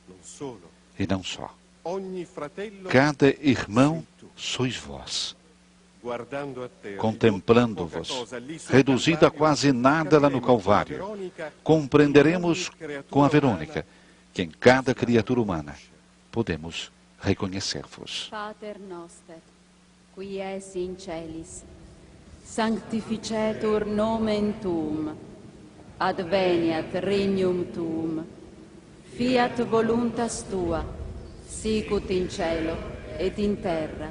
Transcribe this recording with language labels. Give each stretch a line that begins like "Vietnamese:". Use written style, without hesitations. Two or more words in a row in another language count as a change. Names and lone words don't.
Portuguese: E não só. Cada irmão sois vós. Contemplando-vos, reduzido a quase nada lá no Calvário, compreenderemos com a Verônica que em cada criatura humana podemos reconhecer-vos.
Latin: Pater noster, qui es in celis, sanctificetur nomen tuum, adveniat regnum tuum, fiat voluntas tua, sicut in cielo et in terra.